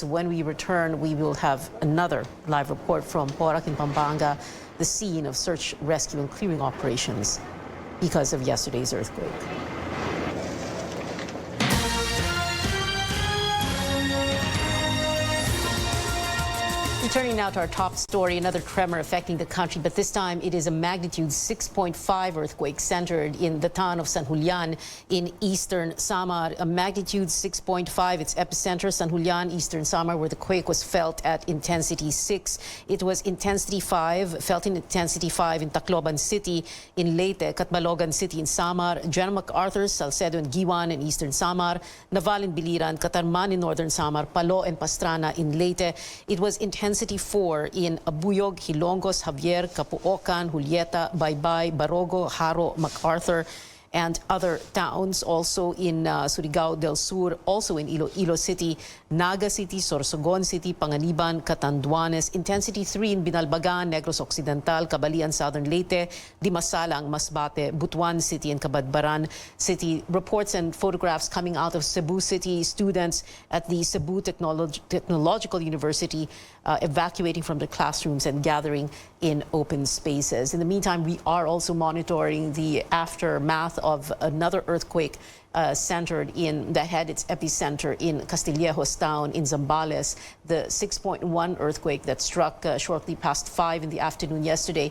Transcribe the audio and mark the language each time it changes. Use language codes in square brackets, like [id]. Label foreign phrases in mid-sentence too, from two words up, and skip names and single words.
[en] When we return, we will have another live report from Porac in Pampanga, the scene of search, rescue, and clearing operations because of yesterday's earthquake. Returning now to our top story, another tremor affecting the country, but this time it is a magnitude 6.5 earthquake centered in the town of San Julian in Eastern Samar. A magnitude 6.5, its epicenter, San Julian, Eastern Samar, where the quake was felt at intensity 6. It was intensity 5, felt in intensity 5 in Tacloban City, in Leyte, Catbalogan City in Samar, General MacArthur, Salcedo and Giwan in Eastern Samar, Naval in Biliran, Catarman in Northern Samar, Palo and Pastrana in Leyte. It was intensity 4 in Abuyog, Hilongos, Javier, Capuocan, Julieta, Baybay, Barogo, Haro, MacArthur, and other towns. Also in Surigao del Sur, also in Iloilo City, Naga City, Sorsogon City, Panganiban, Catanduanes. Intensity 3 in Binalbagan, Negros Occidental, Cabalian, Southern Leyte, Dimasalang, Masbate, Butuan City, and Cabadbaran City. Reports and photographs coming out of Cebu City. Students at the Cebu Technological University evacuating from the classrooms and gathering in open spaces. In the meantime, we are also monitoring the aftermath of another earthquake centered in that had its epicenter in Castillejos town in Zambales, the 6.1 earthquake that struck shortly past 5 in the afternoon yesterday.